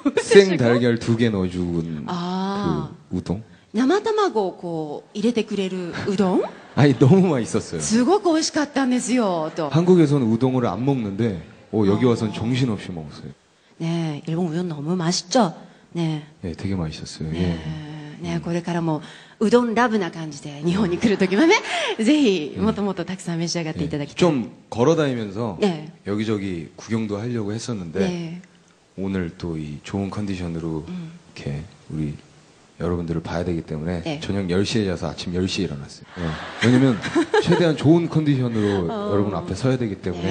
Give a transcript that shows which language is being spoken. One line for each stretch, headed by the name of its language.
Korean: 생 달걀 2개 넣어준 그 우동?
Japanese: 生卵をこう入れてくれるうどん?
Korean: 아니 너무 맛있었어요.
Japanese: すごく美味しかったんですよ.
Korean: 또. 한국에서는 우동을 안 먹는데 여기 와서는 정신없이 먹었어요. 네, 일본 우동 너무 맛있죠? 네. 네, 되게 맛있었어요. 네.
Japanese: 네, これからもうどんラブな感じで日本に来るときはね、ぜひもっともっとたくさん召し上がっていただきたい.
Korean: 좀 걸어다니면서 네. 여기저기 구경도 하려고 했었는데 네. 오늘 또 이 좋은 컨디션으로 이렇게 우리 여러분들을 봐야 되기 때문에 네. 저녁 10시에 자서 아침 10시에 일어났어요. 네. 왜냐면 최대한 좋은 컨디션으로 여러분 앞에 서야 되기 때문에